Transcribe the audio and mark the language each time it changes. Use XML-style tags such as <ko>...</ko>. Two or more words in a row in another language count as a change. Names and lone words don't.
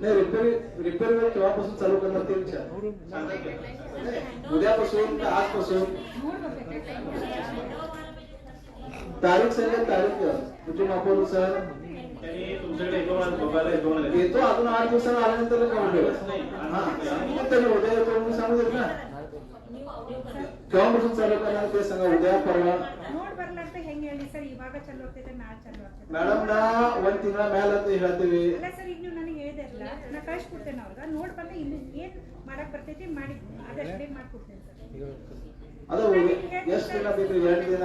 <mr>नाही रिपेअर केव्हापासून चालू करणार ते विचार. उद्यापासून का आजपासून तारीख सांगा, तारीख म्हणजे मापोर सर तुमच्याकडे येतो अजून 8 दिवसांना आल्यानंतर त्यांनी उद्या येतो म्हणून सांगू देत ना. केव्हापासून चालू करणार ते सांगा, उद्या परवा.</mr> <kn>ನೋಡ್ ಬರ್ಲಾರ್ದೆ ಹೆಂಗ್ ಹೇಳಿ ಸರ್, ಇವಾಗ ಚಾಲು ಆಗ್ತೈತೆ ನಾಳೆ ಚಾಲು ಆಗ್ತೈತೆ ಮೇಡಮ್ ನಾ 1 ತಿಂಗಳ ಮೇಲೆ ಅಂತ ಹೇಳ್ತೀವಿ. ಅಲ್ಲ ಸರ್, ಈಗ ನೀವು ನನಗೆ ಹೇಳಿದೆ ಅಲ್ಲ, ನಾ ಕಳಿಸ್ಕೊಡ್ತೇನೆ ಅವ್ರಿಗೆ. ನೋಡ್ ಬಂದ್ರೆ ಇನ್ನು ಏನ್ ಮಾಡಕ್ ಬರ್ತೈತಿ ಮಾಡಿ ಅದಷ್ಟೇ ಮಾಡ್ಕೊಡ್ತೇನೆ ಸರ್. ಅದು ಎಷ್ಟು ದಿನ ಬೇಕು? 2 ದಿನ.</kn>